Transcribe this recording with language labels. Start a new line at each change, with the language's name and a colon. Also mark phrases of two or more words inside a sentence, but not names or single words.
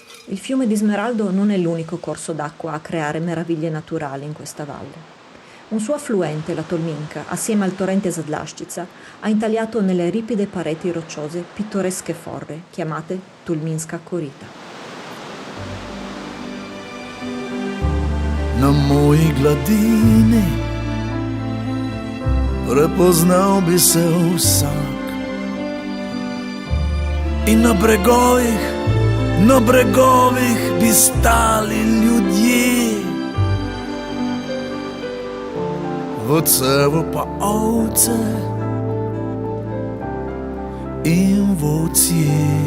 Italian: Il fiume di Smeraldo non è l'unico corso d'acqua a creare meraviglie naturali in questa valle. Un suo affluente, la Tolminka, assieme al torrente Zadlastica, ha intagliato nelle ripide pareti rocciose pittoresche forre, chiamate Tulminska korita.
Slovenian: Na moji gladini prepoznal bi se vsak. In na bregovih bi stali ljudje, v cevu pa ovce in volci.